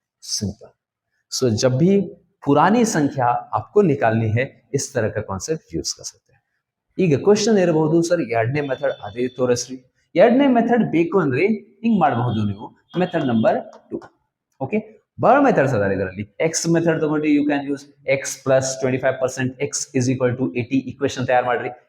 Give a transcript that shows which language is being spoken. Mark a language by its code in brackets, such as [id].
[hi] Simple. सो जब भी पुरानी संख्या आपको निकालनी है, इस तरह का कॉन्सेप्ट यूज कर सकते हैं। [kn] ಈಗ ಕ್ವೆಶ್ಚನ್ ಇರಬಹುದು, ಸರ್ ಎರಡನೇ ಮೆಥಡ್ ಅದೇ ತೋರಿಸ್ರಿ। ಎರಡನೇ ಮೆಥಡ್ ಬೇಕು ಅಂದ್ರೆ ಹಿಂಗ್ ಮಾಡಬಹುದು ನೀವು, ಮೆಥಡ್ ನಂಬರ್ 2। ಓಕೆ, ಬಹಳ ಮೆಥಡ್ಸ್ ಅದಾರೆ ಇದರಲ್ಲಿ। ಎಕ್ಸ್ ಮೆಥಡ್ ತಗೊಂಡು [en] you can use x plus 25% x is equal to 80, [kn] equation ತಯಾರು ಮಾಡ್ರಿ।